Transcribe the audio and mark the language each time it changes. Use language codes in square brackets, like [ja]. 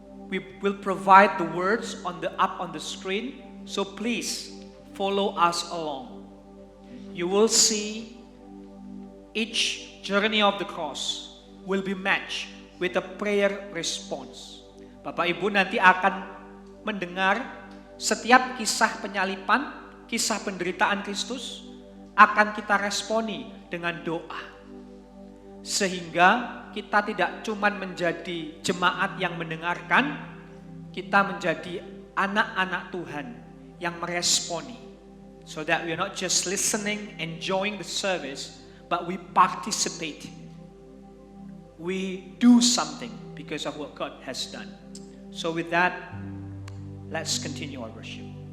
[en] We will provide the words up on the screen, so please follow us along. You will see each journey of the cross will be matched with a prayer response. [id] Bapak Ibu nanti akan mendengar setiap kisah penyalipan, kisah penderitaan Kristus akan kita responi dengan doa. Sehingga kita tidak cuma menjadi jemaat yang mendengarkan, kita menjadi anak-anak Tuhan yang meresponi. [en] So that we are not just listening, enjoying the service, but we participate. We do something because of what God has done. So with that, let's continue our worship.